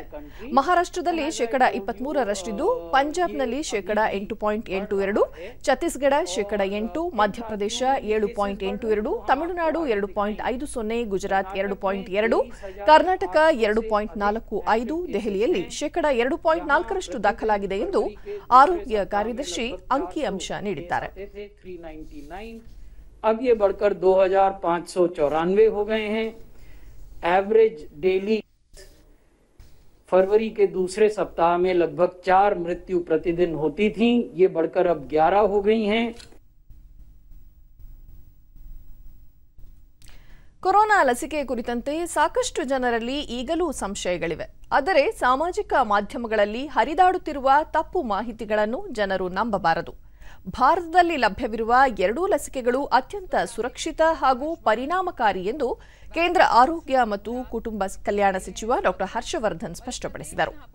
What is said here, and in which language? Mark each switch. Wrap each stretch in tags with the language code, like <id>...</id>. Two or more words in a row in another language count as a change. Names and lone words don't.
<kn>ಮಹಾರಾಷ್ಟ್ರದಲ್ಲಿ 23%ರಷ್ಟಿದ್ದು, ಪಂಜಾಬ್ನಲ್ಲಿ 8.82%, ಛತ್ತೀಸ್ಗಢ 8%, ಮಧ್ಯಪ್ರದೇಶ 7.82%, ತಮಿಳುನಾಡು 2.50%, ಗುಜರಾತ್ 2.2%, ಕರ್ನಾಟಕ 2.45%, ದೆಹಲಿಯಲ್ಲಿ 2.4%ರಷ್ಟು ದಾಖಲಾಗಿದೆ ಎಂದು ಆರೋಗ್ಯ ಕಾರ್ಯದರ್ಶಿ ಅಂಕಿಅಂಶ ನೀಡಿದ್ದಾರೆ.</kn> <hi>अब ये बढ़कर 2594 हो गए हैं.</hi> <en>average daily</en> <hi>फरवरी के दूसरे सप्ताह में लगभग 4 मृत्यु प्रतिदिन होती थीं, ये बढ़कर अब 11 हो गई हैं।</hi> <kn>ಕೊರೋನಾ ಲಸಿಕೆ ಕುರಿತಂತೆ ಸಾಕಷ್ಟು ಜನರಲ್ಲಿ ಈಗಲೂ ಸಂಶಯಗಳಿವೆ. ಆದರೆ ಸಾಮಾಜಿಕ ಮಾಧ್ಯಮಗಳಲ್ಲಿ ಹರಿದಾಡುತ್ತಿರುವ ತಪ್ಪು ಮಾಹಿತಿಗಳನ್ನು ಜನರು ನಂಬಬಾರದು. ಭಾರತದಲ್ಲಿ ಲಭ್ಯವಿರುವ 2 ಲಸಿಕೆಗಳು ಅತ್ಯಂತ ಸುರಕ್ಷಿತ ಹಾಗೂ ಪರಿಣಾಮಕಾರಿ ಎಂದು ಕೇಂದ್ರ ಆರೋಗ್ಯ ಮತ್ತು ಕುಟುಂಬ ಕಲ್ಯಾಣ ಸಚಿವ ಡಾ ಹರ್ಷವರ್ಧನ್ ಸ್ಪಷ್ಟಪಡಿಸಿದರು.</kn>